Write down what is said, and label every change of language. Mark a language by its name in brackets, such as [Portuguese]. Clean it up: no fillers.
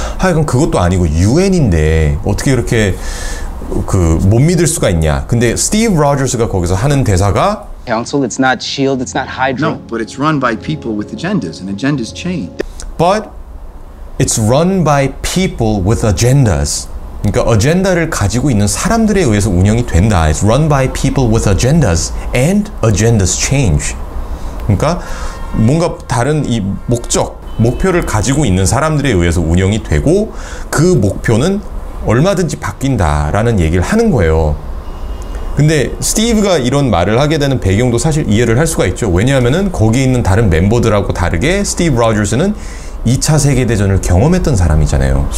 [Korean] 하여간 그것도 아니고 유엔인데 어떻게 이렇게 못 믿을 수가 있냐. 근데 스티브 로저스가 거기서 하는 대사가 [English] Council, it's not SHIELD, it's not Hydra. No, but it's run by people with agendas, and agendas change. But it's run by people with agendas. [Korean] 그러니까 어젠다를 가지고 있는 사람들에 의해서 운영이 된다. [English] It's run by people with agendas and agendas change. [Korean] 그러니까 뭔가 다른 이 목표를 가지고 있는 사람들에 의해서 운영이 되고 그 목표는 얼마든지 바뀐다라는 얘기를 하는 거예요. 근데 스티브가 이런 말을 하게 되는 배경도 사실 이해를 할 수가 있죠. 왜냐하면은 거기 있는 다른 멤버들하고 다르게 스티브 로저스는 2차 세계대전을 경험했던 사람이잖아요.